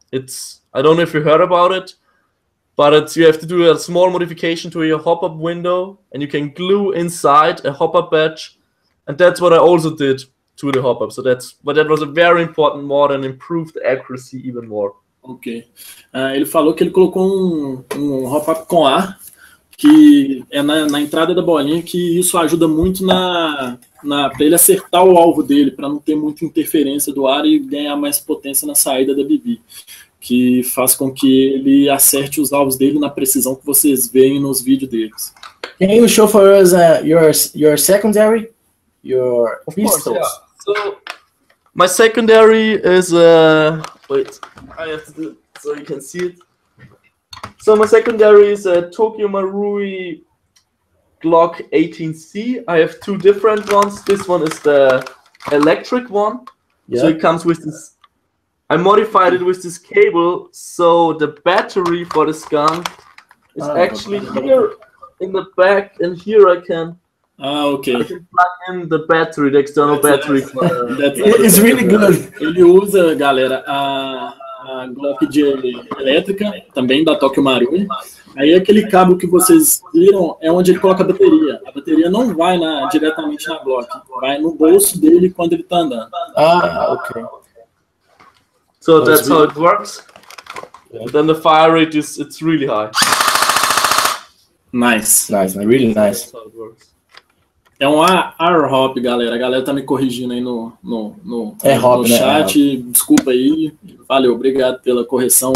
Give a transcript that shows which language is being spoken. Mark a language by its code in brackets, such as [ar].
[en] I don't know if you heard about it, but you have to do a small modification to your hop-up window, and you can glue inside a hop-up badge, and that's what I also did to the hop-up. But that was a very important mod and improved the accuracy even more. Ok. [pt] Ele falou que ele colocou um hop-up com ar, que é na entrada da bolinha, que isso ajuda muito para ele acertar o alvo dele, para não ter muita interferência do ar e ganhar mais potência na saída da BB, que faz com que ele acerte os alvos dele na precisão que vocês veem nos vídeos deles. [en] Can you show for us your secondary, your pistols? Course, yeah. So my secondary is wait, I have to do it so you can see it. So my secondary is a Tokyo Marui Glock 18C. I have 2 different ones. This one is the electric one. Yeah. So it comes with this. I modified it with this cable, so the battery for this gun is actually here in the back, and here I can. Ok. I can plug in the battery, the external battery. It's really good. [pt] Ele usa, galera, a Glock de elétrica, também da Tokyo Marui. Aí aquele cabo que vocês viram é onde ele coloca a bateria. A bateria não vai diretamente na Glock, vai no bolso dele quando ele está andando. Ok. [en] So that's how it works. Yeah. Then the fire rate it's really high. Nice, really nice. That's how it works. [pt] É um R-Hop, galera. A galera tá me corrigindo aí no hop, chat. Né? Desculpa aí. Valeu, obrigado pela correção.